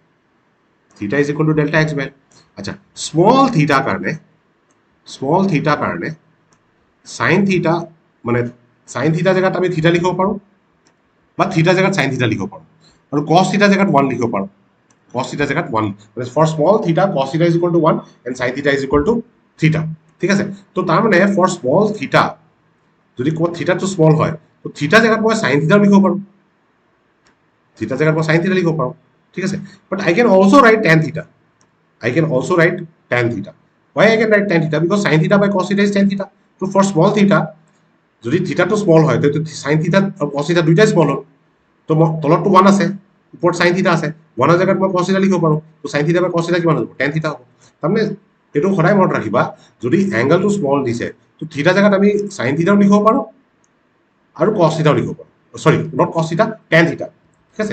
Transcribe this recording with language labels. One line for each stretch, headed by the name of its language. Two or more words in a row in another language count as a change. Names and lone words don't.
English: theta is equal to delta x by L.
Assamese: আচ্ছা,
English: small thetar
Assamese: কাৰণে
English: sine theta,
Assamese: মানে
English: sine theta
Assamese: জেগাত আমি থিটা লিখিব পাৰোঁ, বা থিটা জেগাত
English: sine theta
Assamese: লিখিব পাৰোঁ, আৰু
English: cos theta
Assamese: জেগাত 1 লিখিব পাৰোঁ.
English: cos theta
Assamese: জেগাত 1, মানে
English: for small theta cos theta is equal to 1 and sin theta is equal to theta.
Assamese: ঠিক আছে? তো তাৰ মানে
English: for small theta
Assamese: যদি ক'ত থিটাটো স্মল হয়, তো থিটা জেগাত মই
English: sine thetao
Assamese: লিখিব পাৰোঁ, থিটা জেগাত মই
English: sine theta
Assamese: লিখিব পাৰোঁ. ঠিক আছে?
English: but I can also write tan theta. I can also write tan theta. Why I can write tan theta? Because sin theta by cos theta is tan theta. So for small theta,
Assamese: যদি থিটাটো স্মল হয় তো
English: sine theta
Assamese: আৰু
English: cos theta
Assamese: দুইটাই স্মল হ'ল, তো তলতটো 1 আছে, ওপৰত
English: sine theta
Assamese: আছে, 1ৰ জেগাত মই
English: cos theta
Assamese: লিখিব পাৰোঁ, তো
English: sine theta by cos theta
Assamese: কিমান হ'ব?
English: tan theta
Assamese: হ'ব. তাৰমানে এইটো সদায় মনত ৰাখিবা, যদি এংগলটো স্মল দিছে তো থিটা জেগাত আমি
English: sine thetao
Assamese: লিখিব পাৰোঁ আৰু
English: cos thetaও
Assamese: লিখিব পাৰোঁ,
English: sorry not cos theta, tan theta.
Assamese: ঠিক আছে?